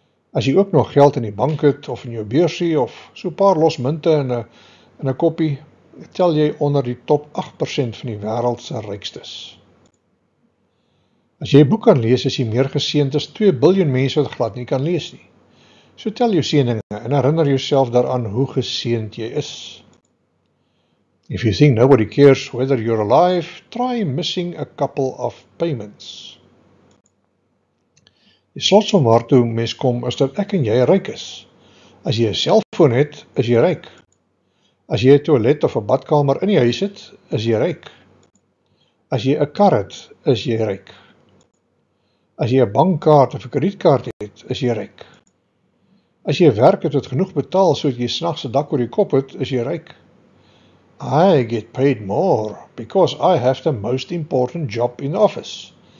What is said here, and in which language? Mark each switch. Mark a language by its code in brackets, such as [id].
[af] As jy ook nog geld in die bank het, of in jou beursie, of so 'n paar los munte in 'n koppie, tel jy onder die top 8% van die wêreld se rykstes. As jy 'n boek kan lees, is jy meer geseënd as 2 biljoen mense wat glad nie kan lees nie. So tel jou seëninge en herinner jouself daaraan hoe geseënd jy is. [en] If you think nobody cares whether you're alive, try missing a couple of payments. [af] Die slotsom waartoe mens kom is dat ek en jy ryk is. As jy 'n selfoon het, is jy ryk. As jy 'n toilet of 'n badkamer in die huis het, is jy ryk. As jy 'n kar het, is jy ryk. As jy 'n bankkaart of 'n kredietkaart het, is jy ryk. As jy werk het wat genoeg betaal sodat jy snags 'n dak oor die kop het, is jy ryk. [en] I get paid more because I have the most important job in the office.